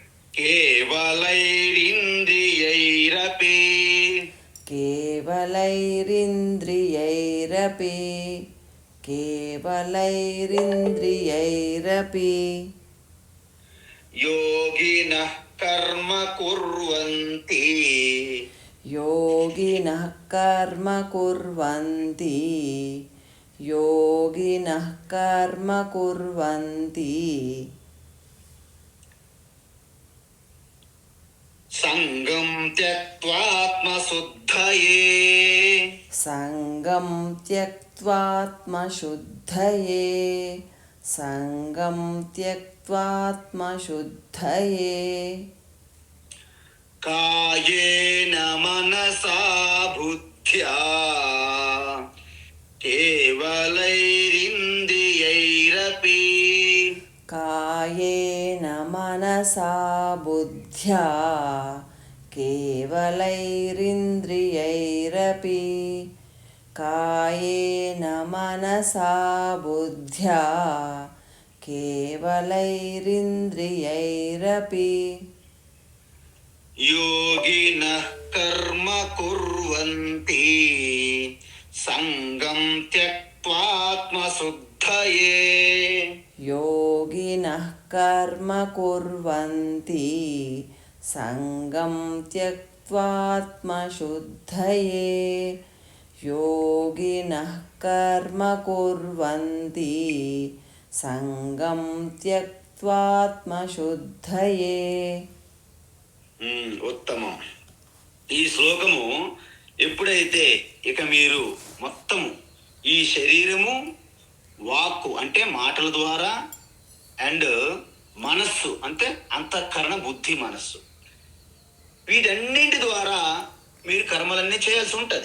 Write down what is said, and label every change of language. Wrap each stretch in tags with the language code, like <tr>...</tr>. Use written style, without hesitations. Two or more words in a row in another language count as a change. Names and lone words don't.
<sa>కేవలైరింద్రియైరపి కేవలైరింద్రియైరపి కేవలైరింద్రియైరపి యోగినః కర్మ కుర్వంతి योगिनः कर्म कुर्वन्ति योगिनः कर्म कुर्वन्ति సంగం త్యక్త్వాత్మశుద్ధయే सङ्गं त्यक्त्वात्मशुद्धये सङ्गं त्यक्त्वात्मशुद्धये కాయేన మనసా బుద్ధ్యా కేవలైరింద్రియైరపి कायेन मनसा बुद्ध्या केवलैरिन्द्रियैरपि कायेन मनसा बुद्ध्या केवलैरिन्द्रियैरपि యోగినః కర్మ కుర్వంతి సంగం త్యక్త్వాత్మశుద్ధయే योगिनः कर्म कुर्वन्ति सङ्गं त्यक्त्वात्मशुद्धये योगिनः कर्म कुर्वन्ति सङ्गं त्यक्त्वात्मशुद्धये</sa> <te>ఉత్తమం. ఈ శ్లోకము ఎప్పుడైతే ఇక మీరు మొత్తము ఈ శరీరము వాక్కు అంటే మాటల ద్వారా అండ్ మనస్సు అంటే అంతఃకరణ బుద్ధి మనస్సు వీటన్నింటి ద్వారా మీరు కర్మలన్నీ చేయాల్సి ఉంటుంది.</te>